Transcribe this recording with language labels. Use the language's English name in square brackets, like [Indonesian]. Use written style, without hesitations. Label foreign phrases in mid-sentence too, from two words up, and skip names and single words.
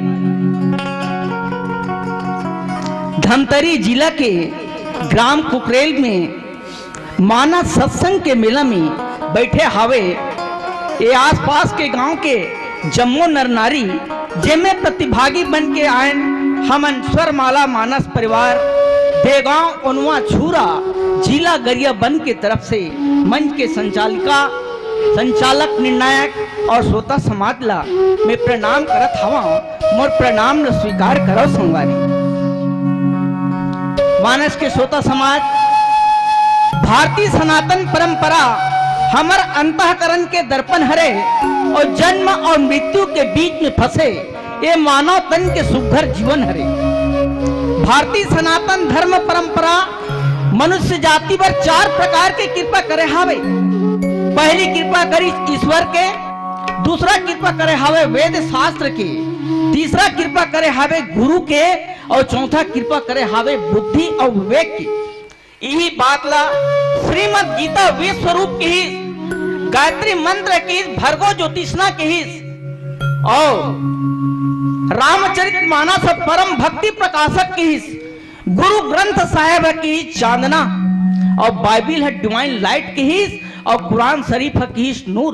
[Chhattisgarhi] धमतरी जिला के ग्राम कुकरेल में मानस सत्संग के मेला में बैठे हावे ये आसपास के गांव के जम्मो नर नारी, जेमे प्रतिभागी बन के आए हमन स्वरमाला मानस परिवार देगांव ओनवा छूरा जिला गरियाबंद के तरफ से मंच के संचालक निर्णायक और श्रोता समाज ला मैं प्रणाम करत हवा। मोर प्रणाम न स्वीकार करो संगवारी। मानस के श्रोता समाज, भारतीय सनातन परंपरा हमर अंतःकरण के दर्पण हरे और जन्म और मृत्यु के बीच में फंसे ये मानव तन के सुघर जीवन हरे। भारतीय सनातन धर्म परंपरा मनुष्य जाति पर 4 प्रकार के कृपा करे हावे। पहली कृपा करी ईश्वर के, दूसरा कृपा करे हावे वेद शास्त्र के, तीसरा कृपा करे हावे गुरु के और चौथा कृपा करे हावे बुद्धि और विवेक की। यही बात ला श्रीमद् गीता विश्व रूप की ही, गायत्री मंत्र की, भर्गो ज्योतिषना की ही और रामचरितमानस परम भक्ति प्रकाशक की ही, गुरु ग्रंथ साहिब की चांदना और बाइबिल है [English] divine light [Chhattisgarhi] की ही और कुरान शरीफ की ही नूर।